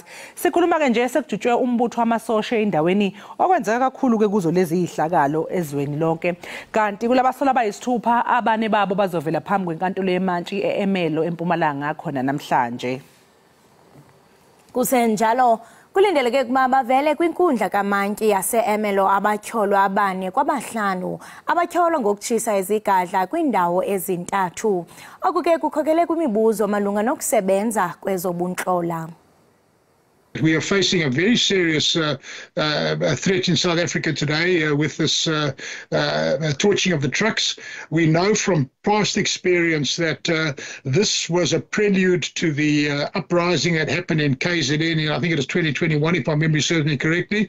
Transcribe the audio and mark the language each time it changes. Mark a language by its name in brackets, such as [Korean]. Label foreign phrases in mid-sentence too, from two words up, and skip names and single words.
[Zulu] Sikhuluma ke nje sekujutshwe umbutho wamasosha endaweni okwenzeka kakhulu ke kuzo lezi ihlakalo ezweni lonke. Kanti kulabasola bayisithupha abane babo bazovela phambi kwenkantolo yemantshi eEmelo eMpumalanga khona namhlanje. [Xhosa] Kusenjalo kulindeleke kuma bavele kwinkundla kamantyi yaseEmelo abatyholwa abane kwabahlanu abatyholwa ngokutshisa izigadla kwindawo ezintathu. Okuke kukhokele kwimibuzo malunga nokusebenza kwezobuntlola. [English] We are facing a very serious threat in South Africa today with this torching of the trucks. We know from past experience that this was a prelude to the uprising that happened in KZN, I think it was 2021, if my memory serves me correctly.